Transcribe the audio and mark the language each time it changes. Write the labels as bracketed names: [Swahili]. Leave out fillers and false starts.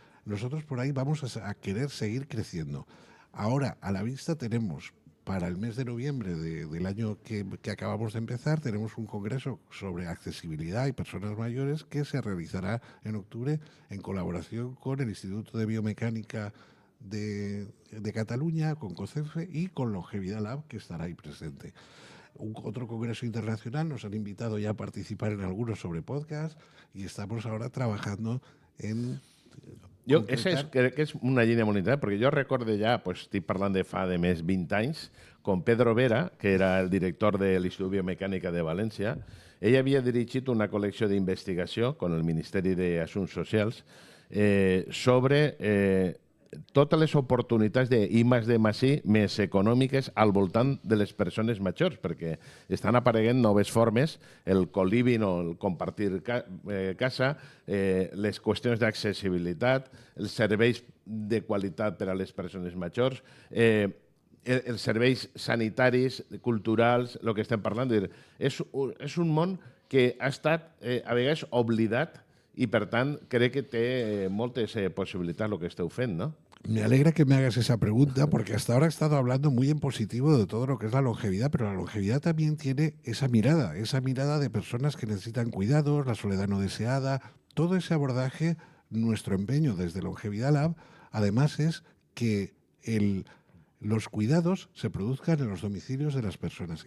[Spanish] Nosotros por ahí vamos a querer seguir creciendo. Ahora, a la vista tenemos, para el mes de noviembre del año que acabamos de empezar, tenemos un congreso sobre accesibilidad y personas mayores que se realizará en octubre en colaboración con el Instituto de Biomecánica de Cataluña, con COCEFE y con Longevidad Lab, que estará ahí presente. Otro congreso internacional, nos han invitado ya a participar en algunos sobre podcast, y estamos ahora trabajando en... [Catalan] Crec que és una línia molt interessant, perquè jo recordo ja, estic parlant de fa de més 20 anys, com Pedro Vera, que era el director de l'Institut Biomecànica de València. Ell havia dirigit una col·lecció d'investigació amb el Ministeri d'Assumptes Socials sobre totes les oportunitats d'I+D+I més econòmiques al voltant de les persones majors, perquè estan apareguent noves formes, el co-living o el compartir casa, les qüestions d'accessibilitat, els serveis de qualitat per a les persones majors, els serveis sanitaris, culturals, el que estem parlant. És un món que ha estat a vegades oblidat, y, per tant, crec que té moltes possibilitats el que esteu fent, ¿no? [Spanish] Me alegra que me hagas esa pregunta, porque hasta ahora he estado hablando muy en positivo de todo lo que es la longevidad, pero la longevidad también tiene esa mirada de personas que necesitan cuidados, la soledad no deseada, todo ese abordaje. Nuestro empeño desde Longevidad Lab, además, es que los cuidados se produzcan en los domicilios de las personas.